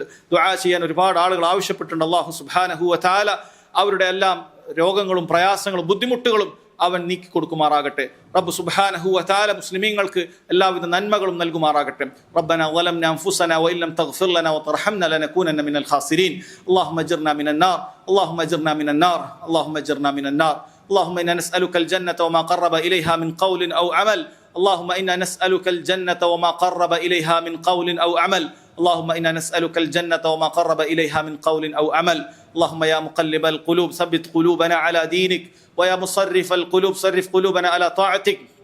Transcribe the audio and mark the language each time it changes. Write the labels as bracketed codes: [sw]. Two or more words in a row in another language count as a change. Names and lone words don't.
[ml] ദുആ ചെയ്യാൻ ഒരുപാട് ആളുകൾ ആവശ്യപ്പെട്ടിട്ടുണ്ട്. [ar] الله سبحانه وتعالى [ml] അവരുടെ എല്ലാം രോഗങ്ങളും പ്രയാസങ്ങളും ബുദ്ധിമുട്ടുകളും അവൻ നീക്കി കൊടുക്കുമാറാകട്ടെ. [ar] رب سبحانه وتعالى [ml] മുസ്ലിമീങ്ങൾക്ക് എല്ലാവിധ നന്മകളും നൽകുമാറാകട്ടെ. [ar] ربنا ظلمنا أنفسنا وإن لم تغفر لنا وترحمنا لنكونن من الخاسرين. اللهم أجرنا من النار، اللهم أجرنا من النار، اللهم أجرنا من النار. اللهم إنا نسألك الجنة وما قرب إليها من قول أو عمل. اللهم إنا نسألك الجنة وما قرب إليها من قول أو عمل. اللهم إنا نسألك الجنة وما قرب إليها من قول أو عمل. اللهم يا مقلب القلوب ثبت قلوبنا على دينك، ويا مصرف القلوب صرف قلوبنا على طاعتك.